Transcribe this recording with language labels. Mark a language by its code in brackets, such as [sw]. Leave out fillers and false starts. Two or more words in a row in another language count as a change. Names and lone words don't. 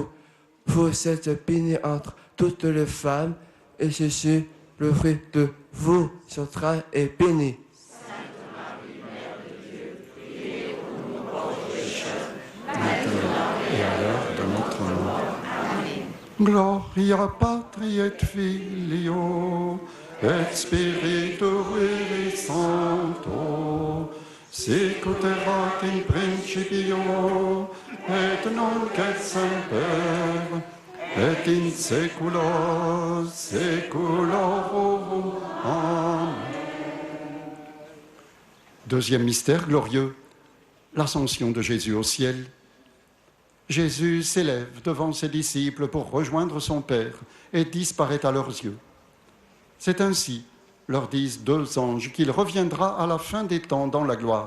[fr] Vous êtes bénie entre toutes les femmes, et Jésus, le fruit de vos entrailles, est béni. Sainte Marie, Mère de Dieu, priez pour nous pauvres pécheurs, maintenant et à l'heure de notre mort. Amen. [la] Gloria Patri et Filio et Spiritui Sancto, sicut erat in principio et nunc et semper et in saecula saeculorum. Amen. [fr] Deuxième mystère glorieux, l'ascension de Jésus au ciel. Jésus s'élève devant ses disciples pour rejoindre son Père et disparaît à leurs yeux. C'est ainsi, leur disent deux anges, qu'il reviendra à la fin des temps dans la gloire.